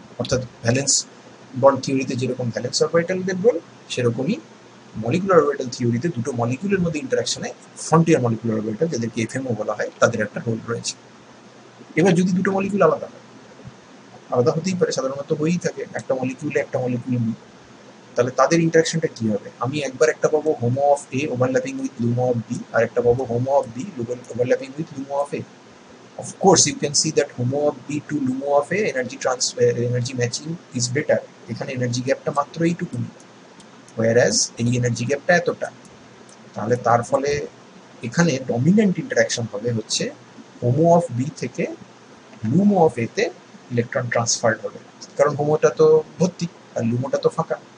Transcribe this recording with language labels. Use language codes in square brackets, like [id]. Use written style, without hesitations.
[bn] অর্থাৎ valence bond থিওরিতে যেরকম valence অরবিটালদের role, সেরকমই মলিকুলার অরবিটাল থিওরিতে দুটো মলিকুলের মধ্যে ইন্টারাকশনে ফ্রন্টিয়ার মলিকুলার অরবিটাল, যাদেরকে এফএমও বলা হয়, তাদের একটা রোল রয়েছে। এবার যদি দুটো মলিকুল আলাদা হয়, আলাদা হতেই পারে, সাধারণত হয়েই থাকে, একটা মলিকিউলে একটা মলিকিউল বি, তাহলে তাদের ইন্টারাকশনটা কি হবে? আমি একবার একটা পাবো Homo of A overlapping with লুমো of B, আর একটা পাবো Homo of B overlapping with লুমো of A. [en] Of course, you can see that homo of B to lumo of A energy matching is better. [bn] এখানে energy গ্যাপটা মাত্র এইটুকুনি, whereas এই energy গ্যাপটা এতটা। তাহলে তার ফলে এখানে ডমিনেন্ট ইন্টারাকশন হবে হচ্ছে হোমো অফ বি থেকে লুমো অফ এ তে ইলেকট্রন ট্রান্সফার হবে, কারণ হোমোটা তো ভর্তি আর লুমোটা তো ফাঁকা।